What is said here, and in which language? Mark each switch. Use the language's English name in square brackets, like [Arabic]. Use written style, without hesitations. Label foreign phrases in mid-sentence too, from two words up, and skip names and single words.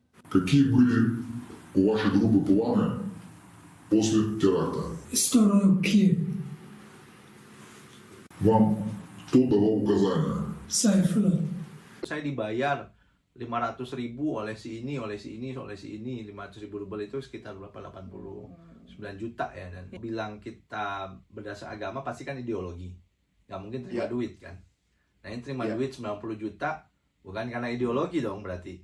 [Russian] Какие были у вашей группы планы после теракта? В сторону Киев, Вам кто давал указания? Сайфулlah. [Indonesian] Saya dibayar 500.000 oleh si ini, oleh si ini, oleh si ini. 500.000 rubel itu sekitar berapa? 89 juta ya. Dan bilang kita berdasar agama pasti kan ideologi, nggak mungkin terima duit kan. Nah ini terima duit 90 juta bukan karena ideologi dong berarti.